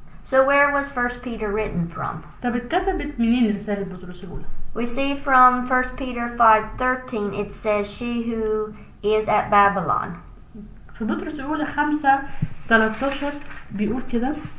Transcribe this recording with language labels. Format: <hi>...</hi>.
<en>So where was 1 Peter written from?</en> <ar>طب اتكتبت منين رسالة بطرس الأولى؟</ar> <en>We see from 1 Peter 5:13 it says she who is at Babylon.</en> <ar>في بطرس الأولى 5:13 بيقول كده.</ar>